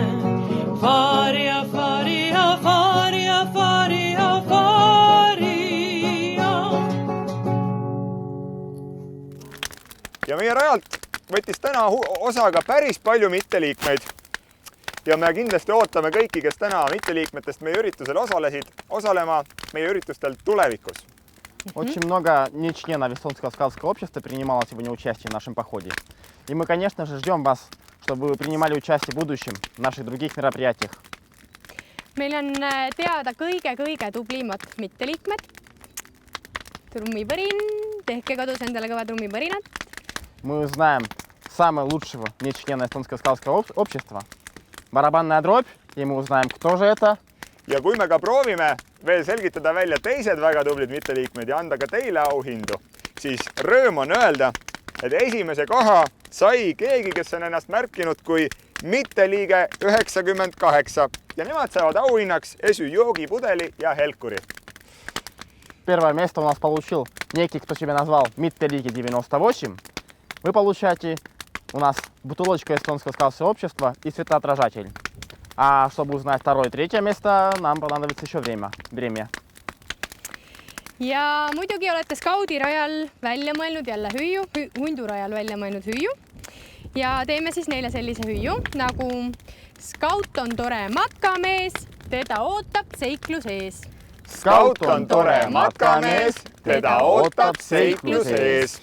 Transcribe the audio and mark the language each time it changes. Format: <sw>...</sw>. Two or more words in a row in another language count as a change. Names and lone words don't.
<et>Faaria, faaria, faaria, faaria, faaria. Ja meie rajalt võttis täna osa ka päris palju mitteliikmeid. Ja me kindlasti ootame kõiki, kes täna mitteliikmetest meie üritusel osalesid, osalema meie üritustel tulevikus.</et> <ru>Очень много нечленов Эстонского скаутского общества принимало сегодня участие в нашем походе. И мы, конечно же, ждем вас, чтобы вы принимали участие в будущем в наших других мероприятиях.</ru> <et>Meil on teada kõige tublimad mitteliikmed. Trummipõrin, tehke kodus endale kõva trummipõrinat.</et> <ru>Мы знаем самого лучшего нечлена Эстонского скаутского общества. Барабанная дробь, и мы узнаем, кто же это.</ru> <et>Ja kui me ka proovime veel selgitada välja teised väga tublid mitteliikmed ja anda ka teile auhindu, siis rõõm on öelda, et esimese koha sai keegi, kes on ennast märkinud kui mitteliige 98 ja nemad saavad auhinnaks esü joogipudeli ja helkuri.</et> <ru>Первое место у нас получил некий, кто себя назвал Миттелиги 98. Вы получаете у нас бутылочку Эстонского скаутского общества и светоотражатель. А чтобы узнать второе и третье место, нам понадобится еще время.</ru> <et>Ja muidugi olete skaudirajal välja mõelnud jälle hüüu, hundurajal välja mõelnud hüüu. Ja teeme siis neile sellise hüüu, nagu skaut on tore matkamees, teda ootab seiklus ees. Skaut on tore matkamees, teda ootab seiklus ees.</et>